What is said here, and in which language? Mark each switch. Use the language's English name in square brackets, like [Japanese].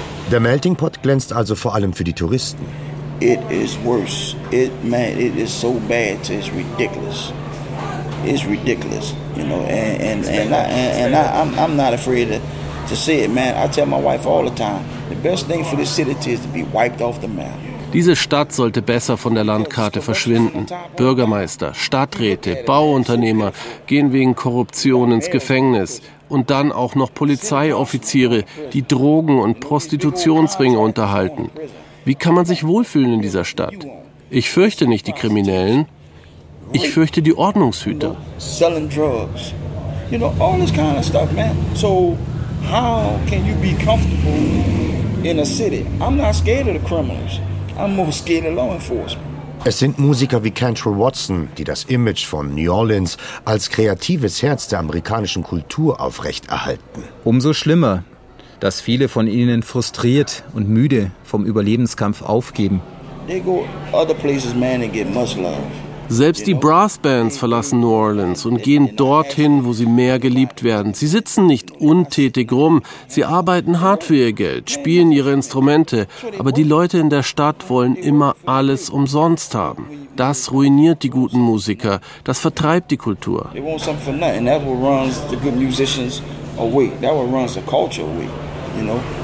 [German] Der Melting Pot glänzt also vor allem für die Touristen. [English] It is worse. It, man, it is so bad, so it's ridiculous. It's ridiculous, you know. And I'm not afraid to say it, man. I tell my wife all the time, the best thing for this city is to be wiped off the map. [German] Diese Stadt sollte besser von der Landkarte verschwinden. Bürgermeister, Stadträte, Bauunternehmer gehen wegen Korruption ins Gefängnis. Und dann auch noch Polizeioffiziere, die Drogen- und Prostitutionsringe unterhalten. Wie kann man sich wohlfühlen in dieser Stadt? Ich fürchte nicht die Kriminellen. Ich fürchte die Ordnungshüter. [English] Selling drugs. You know, all this kind of stuff, man. So how can you be comfortable in a city? I'm not scared of the criminals. I'm more scared of law enforcement. [German] Es sind Musiker wie Cantrell Watson, die das Image von New Orleans als kreatives Herz der amerikanischen Kultur aufrechterhalten. Umso schlimmer, dass viele von ihnen frustriert und müde vom Überlebenskampf aufgeben. [English] They go other places, man, and get much love. [German] Selbst die Brassbands verlassen New Orleans und gehen dorthin, wo sie mehr geliebt werden. Sie sitzen nicht untätig rum, sie arbeiten hart für ihr Geld, spielen ihre Instrumente. Aber die Leute in der Stadt wollen immer alles umsonst haben. Das ruiniert die guten Musiker, das vertreibt die Kultur. [English] They want something for nothing. That's what runs the good musicians away. That's what runs the culture away, you know.